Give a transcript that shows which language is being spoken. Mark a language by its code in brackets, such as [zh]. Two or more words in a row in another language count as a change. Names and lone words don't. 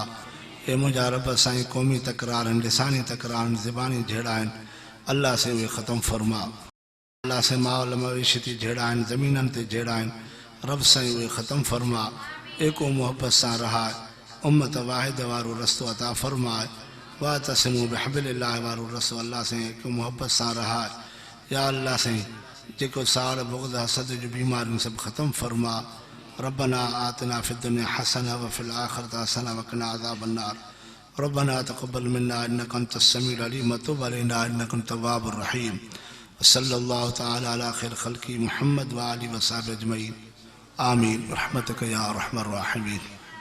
[sd] ए मुंहिंजा रब साईं क़ौमी तकरार आहिनि लिसानी तकरार आहिनि ज़बानी जहिड़ा आहिनि अल्लाह साईं उहे ख़तमु फ़रमा अल्लाह साईं माहौल मवेशी जहिड़ा आहिनि ज़मीननि ते जहिड़ा आहिनि रब साईं उहे ख़तमु फ़रमा। एको मोहबत सां रहाए [ar] أمة واحدة [sd] वारो रस्तो अता फ़रमाए [ar] واعتصموا بحبل الله [sd] वारो रस्तो अल्लाह साईं एको मोहबत सां रहाए। या अल्लाह साईं जेको साड़ बुग़्ज़ हसद जूं बीमारियूं सभु ख़तमु फ़रमा। [ar] ربنا آتنا في الدنيا حسنة وفي الآخرة حسنة وقنا عذاب النار. ربنا تقبل منا إنك أنت السميع العليم وتب علينا إنك أنت التواب الرحيم. صلى الله تعالى على خير خلقه محمد وآله وصحبه أجمعين آمين برحمتك يا أرحم الراحمين.